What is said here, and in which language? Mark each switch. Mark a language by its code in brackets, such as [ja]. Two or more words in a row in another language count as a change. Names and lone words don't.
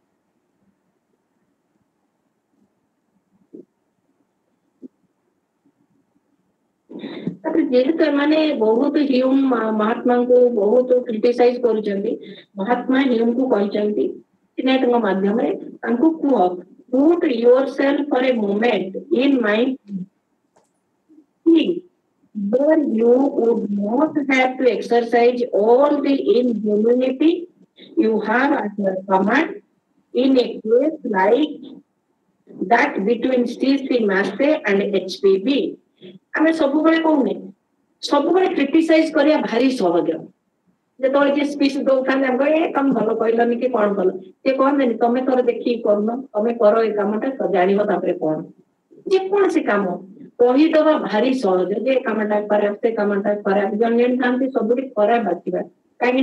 [or] ଯେହେତୁ ଏମାନେ ବହୁତ ହ୍ୟୁମ୍ ମହାତ୍ମାଙ୍କୁ ବହୁତ କ୍ରିଟିସାଇଜ କରୁଛନ୍ତି ମହାତ୍ମା ହ୍ୟୁମକୁ କହିଛନ୍ତି ସିନେଟଙ୍କ ମାଧ୍ୟମରେ ତାଙ୍କୁ କୁହ [en] put yourself for a moment in my where you would not have to exercise all the inhumanity you have at your command in a case like that between C.C. Masse and HPV. [or] ଆମେ ସବୁବେଳେ କହୁନେ ସବୁବେଳେ କ୍ରିଟିସାଇଜ କରିବା ଭାରି ସହଜ ଯେତେବେଳେ ଯିଏ ସ୍ପିଚ ଦଉଥାନ୍ତି ଆମେ କହେ ତମେ ଭଲ କହିଲନି କି କଣ କଲ ସିଏ କହନ୍ତିନି ତମେ ଥରେ ଦେଖିକି କରୁନ ତମେ କର ଏ କାମଟା ଜାଣିବ ତାପରେ କଣ ଯେକୌଣସି କାମ କହିଦବା ଭାରି ସହଜ ଯେ କାମଟା ଖରାପ ସେ କାମଟା ଖରାପ ଜଣେ ଜଣେ ଥାନ୍ତି ସବୁଠି ଖରାପ ବାଛିବା କାହିଁକି